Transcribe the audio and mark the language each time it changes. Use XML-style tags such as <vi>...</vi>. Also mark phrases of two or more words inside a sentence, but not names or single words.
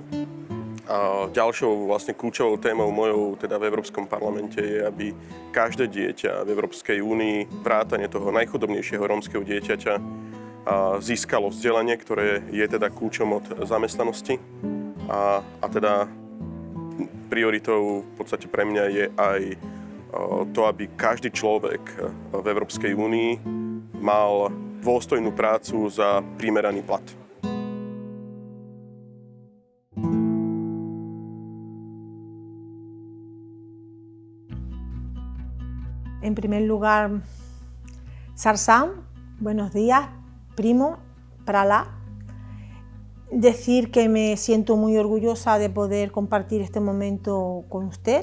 <sk>A ďalšou vlastne kľúčovou témou mojou teda v Európskom parlamente je, aby každé dieťa v Európskej únii, vrátane toho najchudobnejšieho rómskeho dieťaťa, získalo vzdelanie, ktoré je teda kľúčom od zamestnanosti. A teda prioritou v podstate pre mňa je aj to, aby každý človek v Európskej únii mal dôstojnú prácu za primeraný plat.</sk> <es>En primer lugar, Sarsam, buenos días, primo, Prala. Decir que me siento muy orgullosa de poder compartir este momento con usted.</es>